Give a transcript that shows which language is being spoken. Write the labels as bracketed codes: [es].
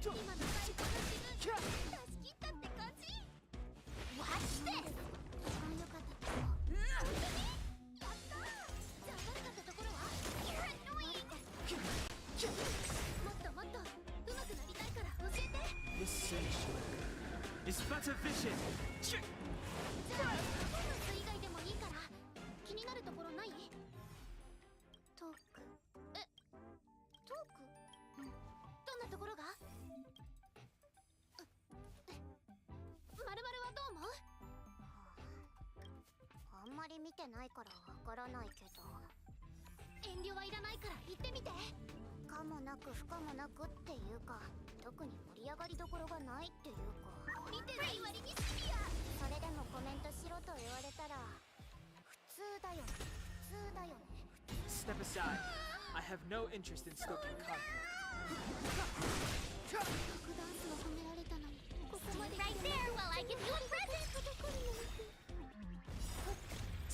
[ja] 今の最高の自分出し切ったって感じ。 [en] Watch this！ [ja] 一番良かったとこ。本当に？やったー！じゃあ悪かったところは？ [en] You're annoying！ [ja] もっともっと上手くなりたいから教えて。 [en] Listen, it's better vision. [ja] じゃあパフォーマンス以外でもいいから気になるところない？トーク。トーク？どんなところが？まるまるはどう思う？あんまり見てないからわからないけど、遠慮はいらないから言ってみて。可もなく不可もなくっていうか、特に盛り上がりどころがないっていうか。見てない割にシビア。それでもコメントしろと言われたら普通だよね、普通だよね。 [en] Step aside. I have no interest in stoking conflict. [ja] ダンスを褒められたのにここまで [en] Right there while I give you a present.